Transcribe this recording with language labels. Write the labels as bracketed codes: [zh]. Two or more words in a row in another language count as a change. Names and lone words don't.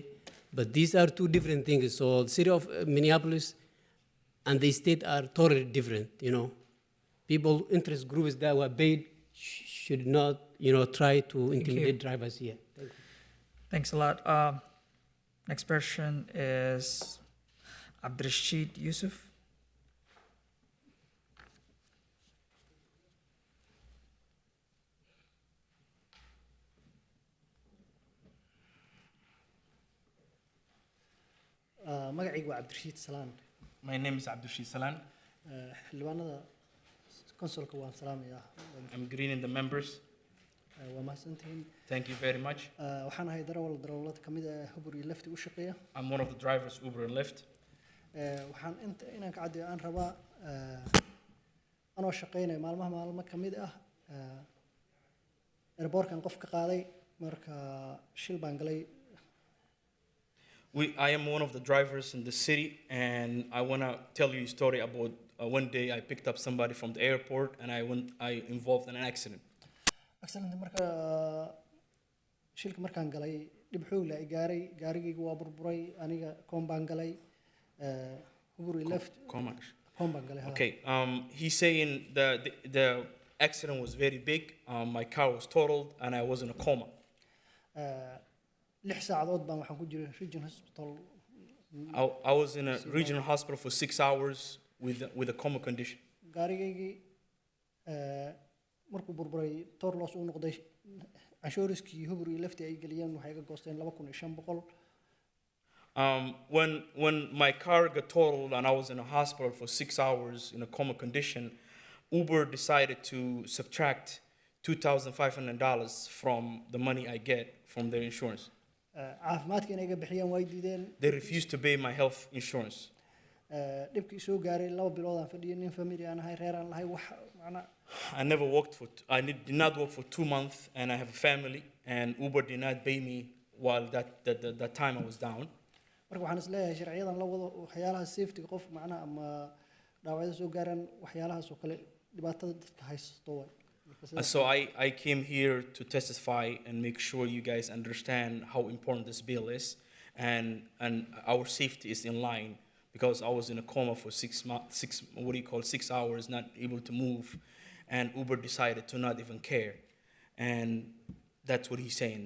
[en] But these are two different things. So the city of Minneapolis and the state are totally different, People, interest groups that were paid should not, try to intimidate drivers here. Thank you. Thanks a lot. Next person is Abdurrashid Yusuf. [so] magacaygu waa cabdirashiid salaan [en] My name is Abdushi Salan. [so] xildhibaanada konsolka waan salaamayaa [en] I'm greeting the members. [so] waa mahadsantihiin [en] Thank you very much. [so] waxaan ahay darawalada ka mid ah hubur iyo lafti u shaqeeya [en] I'm one of the drivers, Uber and Lyft. [so] waxaan inaan ka caddeeyo aan rabaa anoo shaqeynaya maalmo ka mid ah airportkan qof ka qaaday marka shil baan galay [en] I am one of the drivers in the city, and I want to tell you a story about one day I picked up somebody from the airport, and I involved in an accident. [so] accident marka shilka markaan galay dhib xoog leh ay gaaray gaarigaygu waa burburay aniga koon baan galay huburi left koon baan galay [en] Okay, he's saying the accident was very big. My car was totaled, and I was in a coma. [so] 6 saacadood baan waxaan ku jiray region hospital [en] I was in a regional hospital for 6 hours with a coma condition. [so] gaarigaygii markuu burburay [en] toor loos [so] uu noqday canshuuriskii hubur iyo lafti ay geliyeen waxay ga goosteen 2500 [en] When my car got totaled and I was in a hospital for 6 hours in a coma condition, Uber decided to subtract $2,500 from the money I get from their insurance. [so] caafimaadka inay ga bixiyaan way diideen [en] They refused to pay my health insurance. [so] dhibkii soo gaaray 2 bilood aan fadhiyay nin family aan ahay reer aan lahay wax macna [en] I did not work for 2 months, and I have a family, and Uber did not pay me while that time I was down. [so] marka waxaan is leeyahay sharciyadan la wado waxyaalaha safety qof macna ama dhaawacyada soo gaaraan waxyaalahaas oo kale dhibaatada dadka haysto way [en] So I came here to testify and make sure you guys understand how important this bill is, and our safety is in line, because I was in a coma for 6 hours, not able to move, and Uber decided to not even care, and that's what he's saying.